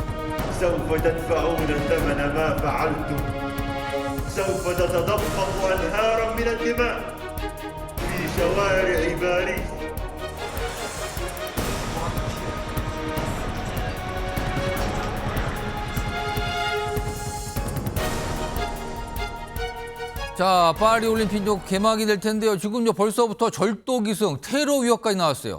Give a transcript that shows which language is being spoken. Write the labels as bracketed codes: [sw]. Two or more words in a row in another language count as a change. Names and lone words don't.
[ar] سوف تدفعون ثمن ما فعلتم. سوف تتدفق أنهارا من الدماء في شوارع باريس. [ko] 자, 파리 올림픽 개막이 될 텐데요. 지금요 벌써부터 절도 기승, 테러 위협까지 나왔어요.